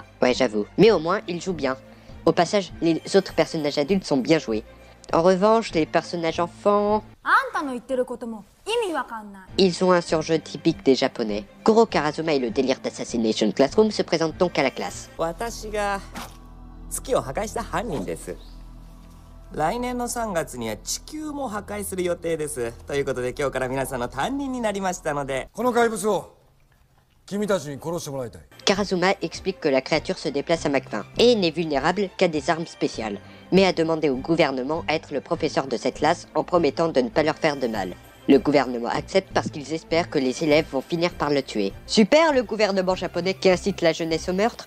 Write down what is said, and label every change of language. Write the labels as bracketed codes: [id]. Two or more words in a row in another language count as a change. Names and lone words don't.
[fr] Ouais, j'avoue. Mais au moins, il joue bien. Au passage, les autres personnages adultes sont bien joués. En revanche, les personnages enfants... Ils ont un surjeu typique des japonais. Koro Karazuma et le délire d'Assassination Classroom se présentent donc à la classe. [ja] 来年の3月には地球も破壊する予定です。ということで今日から皆さんの担任になりましたので。この怪物を君たちに殺してもらいたい。 [fr] Karazuma explique que la créature se déplace à Mach 20 et n'est vulnérable qu'à des armes spéciales, mais a demandé au gouvernement à être le professeur de cette classe en promettant de ne pas leur faire de mal. Le gouvernement accepte parce qu'ils espèrent que les élèves vont finir par le tuer. Super le gouvernement japonais qui incite la jeunesse au meurtre.